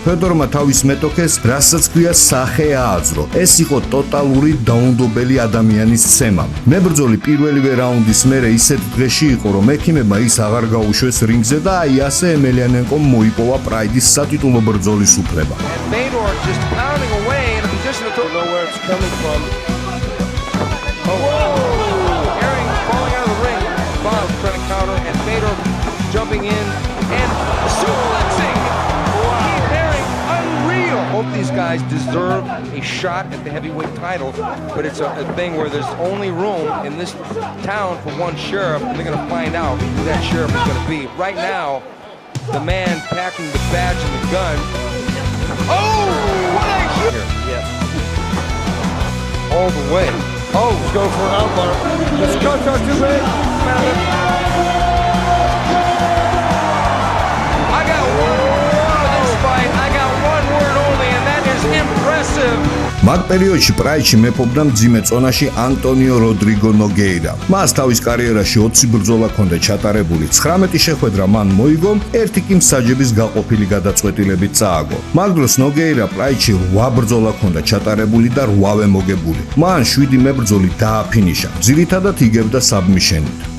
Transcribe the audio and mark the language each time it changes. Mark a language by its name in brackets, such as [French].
[Georgian] ფედორმა თავის მეტოქეს, რასაც ქვია სახე ააძრო. ეს იყო ტოტალური დაუნდობელი ადამიანის ცემა. მებრძოლი პირველივე რაუნდის მერე ისეთ დღეში იყო, რომ ექიმებმა ის აღარ გაუშვეს რინგზე და აი ასე ემელიანენკომ მოიპოვა პრაიდის სატიტულო ბრძოლის უფლება. [English] Fedor just pounding away in a position to know where it's coming from. Herring falling out of the ring. Bob trying to counter and Fedor jumping in and suplexing. Keith Herring, unreal. Both these guys deserve a shot at the heavyweight title, but it's a thing where there's only room in this town for one sheriff, and they're going to find out who that sheriff is going to be. Right now, the man packing the badge and the gun. Oh, what a hit! Yes. All the way. Oh, let's go for an armbar. Let's go, too big. I got one word on this fight. I got one word only, and that is impressive. [Georgian] მაგ პერიოდში პრაიდში მეფობდა მძიმე წონაში ანტონიო როდრიგო ნოგეირა. მას თავის კარიერაში 20 ბრძოლა ჰქონდა ჩატარებული, 19 შეხვედრა მან მოიგო, ერთი კი მსაჯების გაყოფილი გადაწყვეტილებით წააგო. მაგ დროს ნოგეირა პრაიდში 8 ბრძოლა ჰქონდა ჩატარებული და 8-ვე მოგებული. მან 7 მებრძოლი დააფინიშა, ძირითადად იგებდა საბმიშენით.